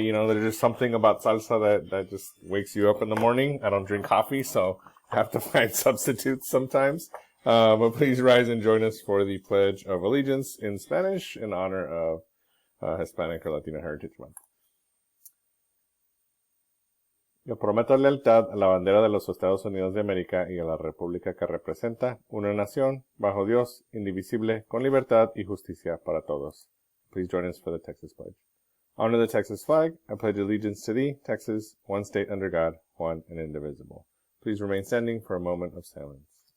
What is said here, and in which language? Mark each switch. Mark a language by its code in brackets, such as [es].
[en] You know, there's just something about salsa that just wakes you up in the morning. I don't drink coffee, so I have to find substitutes sometimes. But please rise and join us for the Pledge of Allegiance in Spanish in honor of Hispanic or Latina Heritage Month. [es] Yo prometo lealtad a la bandera de los Estados Unidos de América y a la república que representa, una nación, bajo Dios, indivisible, con libertad y justicia para todos. [en] Please join us for the Texas Pledge. Honor the Texas flag. I pledge allegiance to thee, Texas, one state under God, one and indivisible. Please remain standing for a moment of silence.